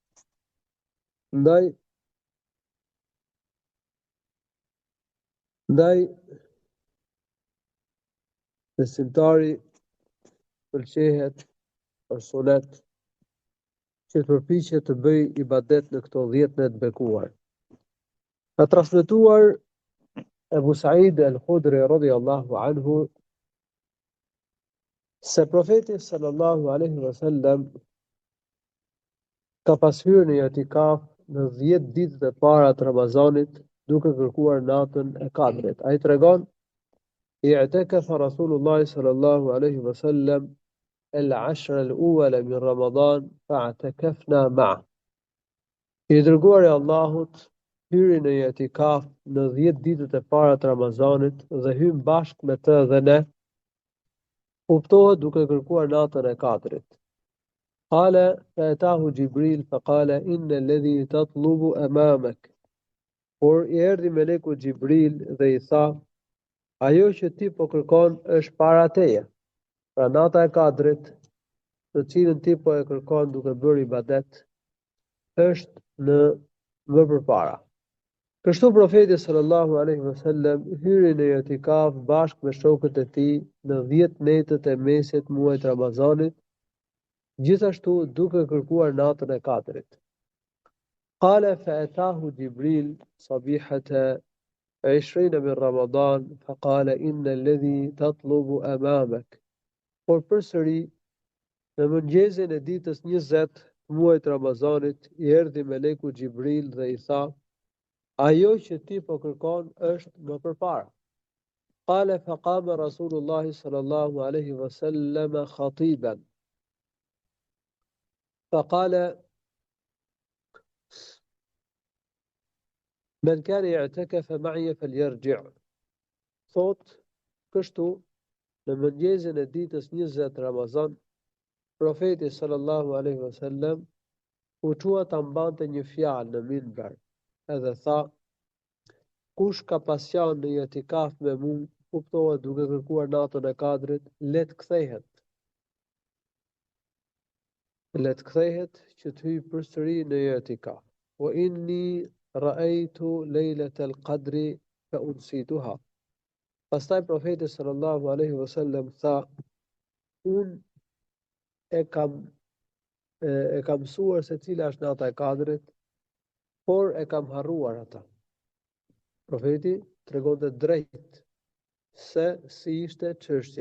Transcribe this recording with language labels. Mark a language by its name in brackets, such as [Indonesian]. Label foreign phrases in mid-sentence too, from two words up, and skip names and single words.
[Albanian] Ndaj besimtari pëlqehet për sunet që të përpiqet të bëj ibadet në këto 10 net bekuar. Ka transmetuar Ebu Said al-Khudri [Arabic] رضي الله عنه [Albanian] se profeti [Arabic] صلى الله عليه وسلم [Albanian] ka pas hyrë në i'tikaf në 10 ditët e para të Ramazanit duke kërkuar natën e Kadrit. Ai tregon: [Arabic] اعتكف رسول الله صلى الله عليه وسلم العشر الأول من رمضان فاعتكفنا مع. [Albanian] I dërguari i Allahut hyri në i'tikaf në 10 ditët e para të Ramazanit dhe hym bashkë me të dhe ne, kuptohet duke kërkuar natën e Kadrit. [Arabic] قال فأتاه جبريل فقال إن الذي تطلب أمامك. [Albanian] Por i erdhi meleku Jibril dhe i tha: ajo që ti po kërkon është para teje. Pra nata e Kadrit, të cilën ti po e kërkon duke bërë ibadet, është në më përpara. Kështu profeti [Arabic] صلى الله عليه وسلم [Albanian] hyri në i'tikaf bashkë me shokët e tij në 10 netët e mesit muajit Ramazanit, gjithashtu duke kërkuar natën e Kadrit. [Arabic] قال فأتاه جبريل صبيحة 20 من رمضان فقال إن الذي تطلب أمامك. [Albanian] Por përsëri në mëngjesin e ditës 20 të muajit Ramazanit i erdhi meleku Jibril dhe i tha: ajo që ti po kërkon është më përpara. [Arabic] قال فقام رسول الله صلى الله عليه وسلم خطيبا. فقال من كان اعتكف معي فليرجع'. [Albanian] Thot kështu në mëngjesin e ditës 20 Ramazan, profeti [Arabic] صلى الله عليه وسلم [Albanian] u çua ta mbante një fjalë në minber, edhe tha: kush ka pasjan në i'tikaf me mua, kuptohet duke kërkuar natën e Kadrit, le të kthehet. Le të kthehet që të hyj përsëri në i'tikaf. [Arabic] وإني رأيت ليلة القدر فأنسيتها. [Albanian] Pastaj profeti [Arabic] صلى الله عليه وسلم [Albanian] tha: unë e kam mësuar se cila është nata e Kadrit, por e kam harruar ata. Profeti tregonte drejt se si ishte çështja.